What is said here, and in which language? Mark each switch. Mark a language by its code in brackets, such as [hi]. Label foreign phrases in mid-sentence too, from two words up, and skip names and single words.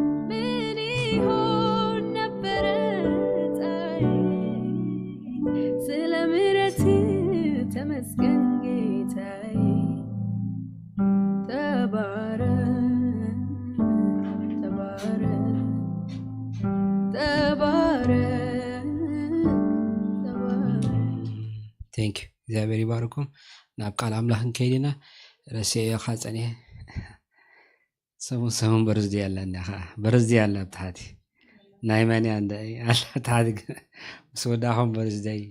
[am] ምን ይሆን ነበረ ጣዬ ስለ ምሕረት ተመስገን ጌታዬ። ተባረክ፣ [ti] ተባረክ፣ ተባረክ፣ ተባረክ። [en] Thank you። [ti] እግዚኣብሔር ይባርኩም። ናብ ቃል ኣምላኽ ክንከይድ ኢና። ረሲዕዮ ኻ ጸኒሐ። ሰሙን ሰሙን በርዝዴ ኣለና ኸ። በርዝዴ ኣለ ኣብ ታሕቲ። ናይ መን እያ እንደ ኣላ ኣብ ታሕቲ ግን ምስ ወዳኹም በርዝዴ።